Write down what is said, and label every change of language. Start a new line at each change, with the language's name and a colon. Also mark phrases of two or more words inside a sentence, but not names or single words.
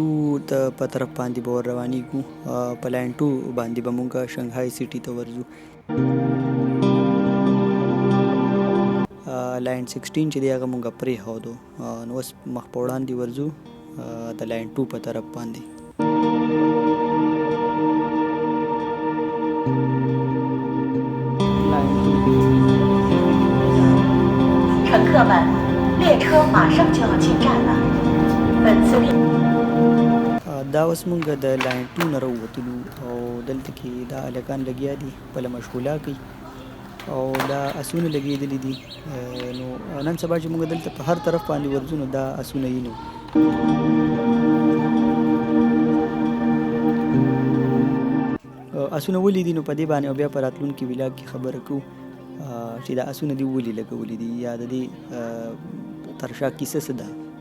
Pashto: ته په طرف باندې به روانېږو په لاین 2 باندې به مونږ شنغهای سټي ته ورځو. لاین 16 چې دی هغه مونږ پرېښودو نو اوس مخ په وړاندې ورځو د لاین 2 په طرف باندې.
Chinese: 乘客们，列车马上就要进站了。
Pashto: دا اوس مونږ د لاین 2 نه راووتلو او دلته کې دا هلکان لګیا دي خپله مشغوله کوي او دا اسونه لګېدلي دي نو نن سبا چې مونږ دلته په هر طرف باندې ورځو نو دا اسونه یې نو اسونه ولې دي نو په دې باندې او بیا په راتلونکي ولاګ کې خبره کوو چې دا اسونه دي ولې لګولي دي یا د دې ترشا کیسه څه ده.